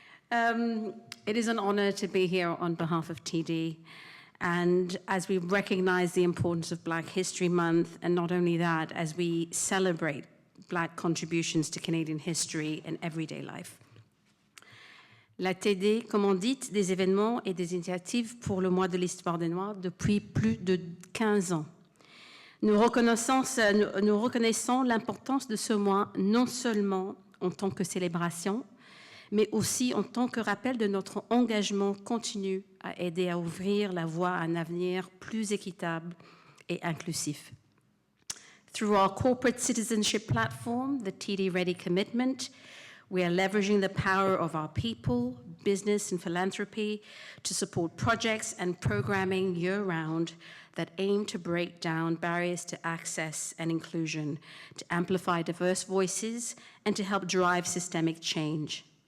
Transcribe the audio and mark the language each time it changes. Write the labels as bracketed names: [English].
[English] It is an honor to be here on behalf of TD. And as we recognize the importance of Black History Month, and not only that, as we celebrate Black contributions to Canadian history and everyday life. [French] La TD commandite des événements et des initiatives pour le mois de l'histoire des Noirs depuis plus de 15 ans. Nous reconnaissons l'importance de ce mois non seulement en tant que célébration, mais aussi en tant que rappel de notre engagement continu à aider à ouvrir la voie à un avenir plus équitable et inclusif. [English] Through our corporate citizenship platform, the TD Ready Commitment, we are leveraging the power of our people, business, and philanthropy to support projects and programming year-round that aim to break down barriers to access and inclusion, to amplify diverse voices, and to help drive systemic change.